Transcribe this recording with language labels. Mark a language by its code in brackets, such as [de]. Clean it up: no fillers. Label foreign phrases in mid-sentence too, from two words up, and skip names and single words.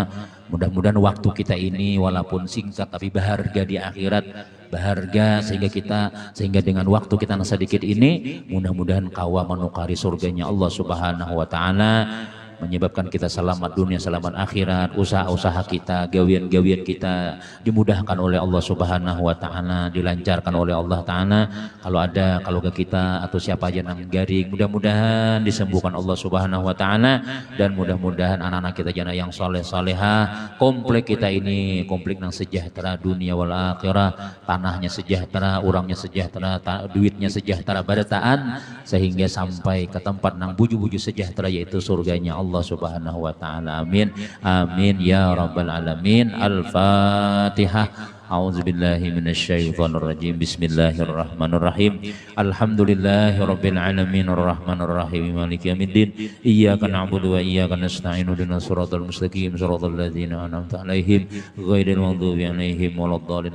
[id] Mudah-mudahan waktu kita ini walaupun singkat tapi berharga di akhirat, berharga sehingga dengan waktu kita yang sedikit ini mudah-mudahan kawa menukari surganya Allah [ar] سبحانه وتعالى, [id] menyebabkan kita selamat dunia, selamat akhirat, usaha-usaha kita, gawian-gawian kita dimudahkan oleh Allah [ar] سبحانه وتعالى, [id] dilancarkan oleh Allah taala. Kalau ke kita atau siapa aja yang garing, mudah-mudahan disembuhkan Allah [ar] سبحانه وتعالى, [id] dan mudah-mudahan anak-anak kita jana yang saleh-salehah, komplek kita ini komplek yang sejahtera [ar] الدنيا والآخرة, [id] tanahnya sejahtera, orangnya sejahtera, duitnya sejahtera barataan, sehingga sampai ke tempat nang buju-buju sejahtera yaitu surganya Allah [ar] سبحانه وتعالى. [id] Amin. [ar] آمين يا رب العالمين. الفاتحة. أعوذ بالله من الشيطان الرجيم. بسم الله الرحمن الرحيم. الحمد لله رب العالمين الرحمن الرحيم مالك يوم الدين. إياك نعبد وإياك نستعين. اهدنا الصراط المستقيم صراط الذين أنعمت عليهم غير المغضوب عليهم ولا الضالين.